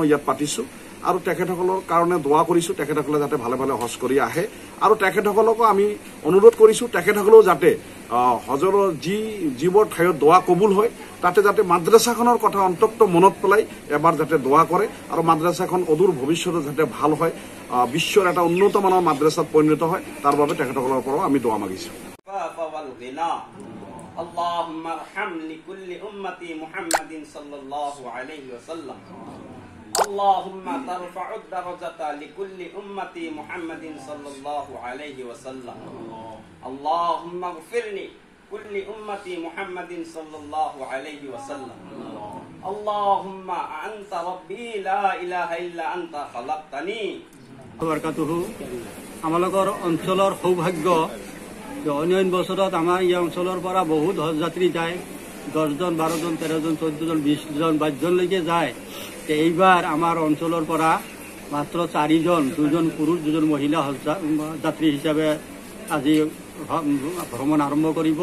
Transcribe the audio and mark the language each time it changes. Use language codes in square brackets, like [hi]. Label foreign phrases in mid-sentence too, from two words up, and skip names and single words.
[as] ইয়াত পাতিছো আৰু তেখেতসকলৰ কাৰণে দোৱা কৰিছো তেখেতসকলে যাতে ভালে ভালে হজ কৰি আহে আৰু তেখেতসকলকো আমি অনুৰোধ কৰিছো তেখেতসকলেও যাতে হজৰ যিবোৰ ঠাইত দোৱা কবুল হয় তাতে যাতে মাদ্ৰাছাখনৰ কথা অন্তত মনত পেলাই এবাৰ যাতে দোৱা কৰে আৰু মাদ্ৰাছাখন অদূৰ ভৱিষ্যতে যাতে ভাল হয়, বিশ্বৰ এটা উন্নত মানৰ মাদ্ৰাছাত পৰিণত হয় তাৰ বাবে তেখেতসকলৰ পৰাও আমি দোৱা মাগিছো। [ar] اللهم ارحم لكل أمتي محمد صلى الله عليه وسلم. اللهم ترفع الدرجة لكل أمتي محمد صلى الله عليه وسلم. اللهم اغفر لي كل أمتي محمد صلى الله عليه وسلم. اللهم أنت ربي لا إله إلا أنت خلقتني. [as] বৰকাতুহু আমালোকৰ অঞ্চলৰ সৌভাগ্য অন্য বছৰত আমাৰ এই অঞ্চলৰ পৰা বহুত হজ যাত্ৰী যায়, 10জন 12জন 13জন 14জন 20জন 22জনলৈকে যায়। এইবাৰ আমাৰ অঞ্চলৰ পৰা মাত্ৰ 4জন, 2জন পুৰুষ 2জন মহিলা হজ যাত্ৰী হিচাপে আজি ভ্ৰমণ আৰম্ভ কৰিব।